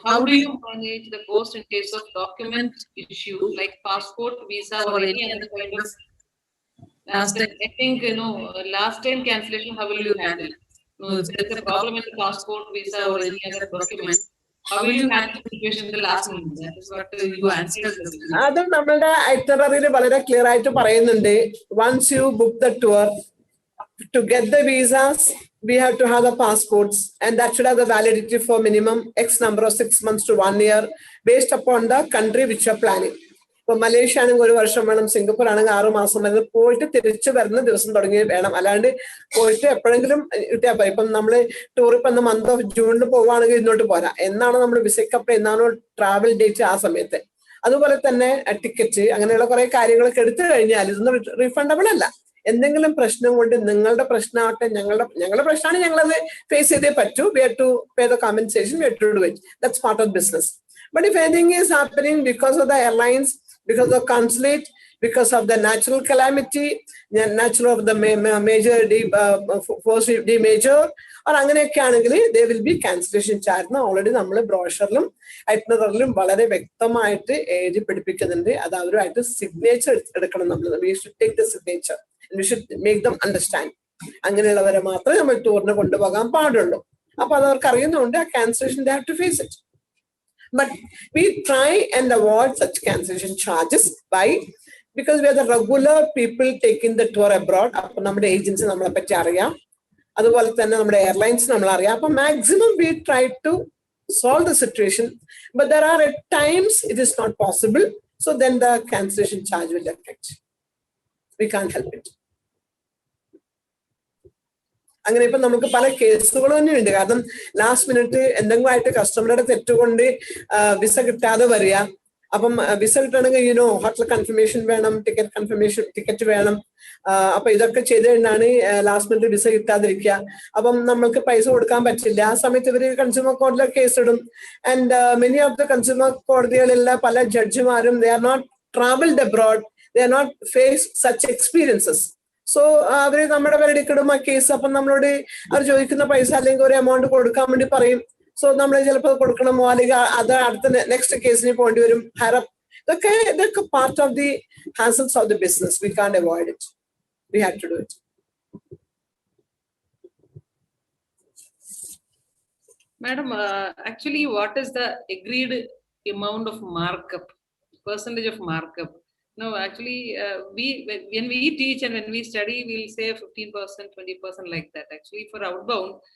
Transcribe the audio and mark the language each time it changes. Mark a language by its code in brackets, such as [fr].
[en] How do you manage the cost in case of document issue like passport, visa, or any other kind of? I think last time cancellation. How will you handle? No, if there's a problem in the passport, visa, or any other document, how will you handle the situation in the last minute? That is what you answered. [ml] അത് നമ്മളുടെ ഐറ്റനറിയിൽ വളരെ clear ആയിട്ട് പറയുന്നുണ്ട്. [en] Once you book the tour, to get the visas, we have to have the passports, and that should have the validity for minimum X number of 6 months to 1 year, based upon the country which you are planning. [ml] ഇപ്പൊ Malaysia ആണെങ്കിൽ 1 വർഷം വേണം, Singapore ആണെങ്കിൽ 6 മാസം വരെ പോയിട്ട് തിരിച്ചു വരുന്ന ദിവസം തുടങ്ങി വേണം. അല്ലാണ്ട് പോയിട്ട് എപ്പോഴെങ്കിലും കിട്ടിയാൽ പോയി. ഇപ്പം നമ്മള് ടൂർ ഇപ്പൊ മന്ത് ഓഫ് ജൂണിൽ പോവുകയാണെങ്കിൽ ഇന്നോട്ട് പോരാ. എന്നാണോ നമ്മൾ വിസയ്ക്കപ്പ്, എന്നാണോ ട്രാവൽ ഡേറ്റ്, ആ സമയത്ത്. അതുപോലെ തന്നെ ടിക്കറ്റ്, അങ്ങനെയുള്ള കുറെ കാര്യങ്ങളൊക്കെ എടുത്തു കഴിഞ്ഞാൽ ഇതൊന്നും റീഫണ്ടബിൾ അല്ല. എന്തെങ്കിലും പ്രശ്നം കൊണ്ട് നിങ്ങളുടെ പ്രശ്നമാവട്ടെ, ഞങ്ങളുടെ പ്രശ്നമാണ്, ഞങ്ങളത് ഫേസ് ചെയ്തേ പറ്റൂ. [en] We have to pay the compensation, we have to do it. That's part of business. But if anything is happening because of the airlines, because of consulate, because of the natural calamity, natural of the major force major, or [ml] അങ്ങനെയൊക്കെ ആണെങ്കിൽ [en] there will be cancellation charge. [ml] Already നമ്മൾ ബ്രോഷറിലും ഐറ്റിനറിലും വളരെ വ്യക്തമായിട്ട് എഴുതി പിടിപ്പിക്കുന്നുണ്ട്. അത് അവരുമായിട്ട് signature എടുക്കണം. നമ്മൾ [en] we should take the signature and we should make them understand. [ml] അങ്ങനെയുള്ളവരെ മാത്രമേ നമ്മൾ ടൂറിന് കൊണ്ടുപോകാൻ പാടുള്ളൂ. അപ്പൊ അത് അവർക്ക് അറിയുന്നതുകൊണ്ട് ആ [en] cancellation they have to face it. But we try and avoid such cancellation charges because we are the regular people taking the tour abroad. [ml] അപ്പൊ നമ്മുടെ ഏജൻസി നമ്മളെ പറ്റി അറിയാം, അതുപോലെ തന്നെ നമ്മുടെ എയർലൈൻസ് നമ്മൾ അറിയാം. [en] അപ്പൊ maximum we try to solve the situation, but there are at times it is not possible, so then the cancellation charge will affect. We can't help it. [ml] അങ്ങനെ ഇപ്പൊ നമുക്ക് പല കേസുകൾ തന്നെയുണ്ട്. കാരണം ലാസ്റ്റ് മിനിറ്റ് എന്തെങ്കിലും ആയിട്ട് കസ്റ്റമറുടെ തെറ്റുകൊണ്ട് വിസ കിട്ടാതെ വരിക. അപ്പം വിസ കിട്ടണമെങ്കിൽ ഹോട്ടൽ കൺഫർമേഷൻ വേണം, ടിക്കറ്റ് വേണം. അപ്പൊ ഇതൊക്കെ ചെയ്ത് കഴിഞ്ഞാണ് ലാസ്റ്റ് മിനിറ്റ് വിസ കിട്ടാതിരിക്കുക. അപ്പം നമ്മൾക്ക് പൈസ കൊടുക്കാൻ പറ്റില്ല. ആ സമയത്ത് ഇവര് കൺസ്യൂമർ കോടതിയിലെ കേസ് ഇടും. [en] and many of the consumer [ml] കോടതികളിലെ പല ജഡ്ജിമാരും [en] they are not traveled abroad, they are not faced such experiences. [ml] So അവര് നമ്മുടെ പേരെടുക്കിടും ആ കേസ്. അപ്പം നമ്മളോട് അവർ ചോദിക്കുന്ന പൈസ അല്ലെങ്കിൽ ഒരു എമൗണ്ട് കൊടുക്കാൻ വേണ്ടി പറയും. സോ നമ്മൾ ചിലപ്പോൾ കൊടുക്കണമോ, അല്ലെങ്കിൽ അത് അടുത്ത നെക്സ്റ്റ് കേസിന് പോകേണ്ടി വരും. [en] ഇതൊക്കെ part of the hassles of the business. We can't avoid it, we have to do it. Madam, actually, what is the agreed amount of markup, percentage of markup? No, actually, when we teach and when we study, we'll say 15%, 20% like that. Actually, for outbound,